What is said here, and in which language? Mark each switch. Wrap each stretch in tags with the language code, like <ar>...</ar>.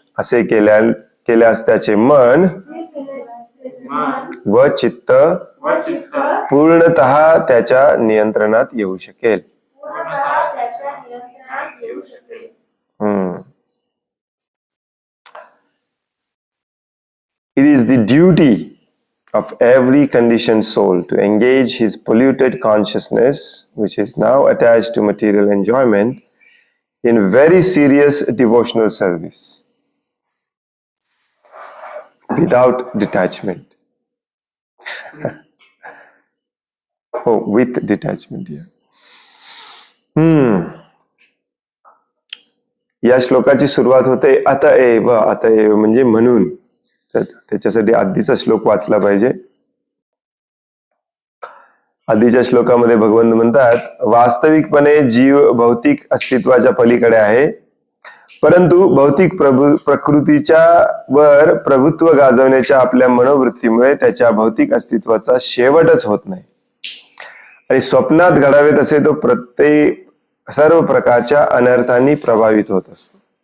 <mr>असे केल्यास त्याचे मन मन व चित्त व चित्त पूर्णतः त्याच्या नियंत्रणात येऊ शकेल. पूर्णतः त्याच्या नियंत्रणात येऊ शकेल.</mr> <en>It is the duty of every conditioned soul to engage his polluted consciousness, which is now attached to material enjoyment, in very serious devotional service without detachment. Oh, with detachment, yeah.</en> <mr>या श्लोकाची सुरुवात होते अतएव म्हणजे म्हणून. तर त्याच्यासाठी आधीचा श्लोक वाचला पाहिजे. आधीच्या श्लोकामध्ये भगवंत म्हणतात, वास्तविकपणे जीव भौतिक अस्तित्वाच्या पलीकडे आहे, परंतु भौतिक प्रकृतीच्या वर प्रभुत्व गाजवण्याच्या आपल्या मनोवृत्तीमुळे त्याच्या भौतिक अस्तित्वाचा शेवटच होत नाही आणि स्वप्नात घडावे तसे तो सर्व प्रकारच्या अनर्थांनी प्रभावित होत असतो.</mr>